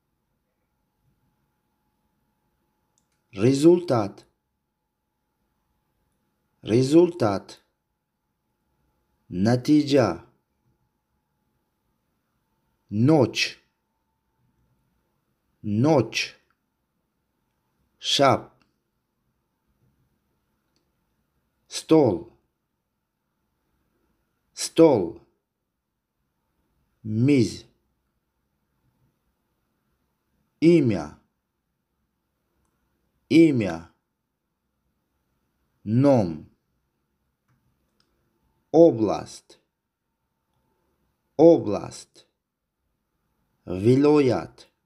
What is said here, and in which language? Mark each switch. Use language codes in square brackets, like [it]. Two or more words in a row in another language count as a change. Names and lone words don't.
[ru] Результат. Результат. Натиджа. Ночь. Ночь. [tg] Шаб. Стол. [ru] Стол. Миз. Имя. Имя. [tg] Ном. Область. [ru] Область. Вилоят.